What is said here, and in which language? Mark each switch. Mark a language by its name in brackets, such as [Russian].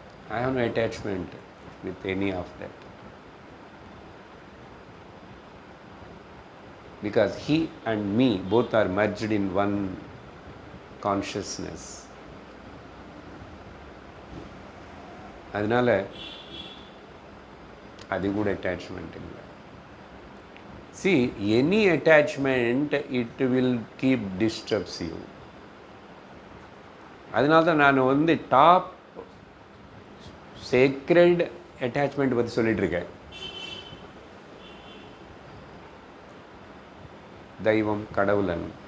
[English] I have no attachment with any of that. Because he and me both are merged in one consciousness. [Tamil] அதனால அது கூட attachment இல்லை. [English] See, any attachment, it will keep disturbs you. [Tamil] அதனால தான் நான் top sacred attachment பற்றி சொல்லிட்டு இருக்கேன். தெய்வம் கடவுளன்.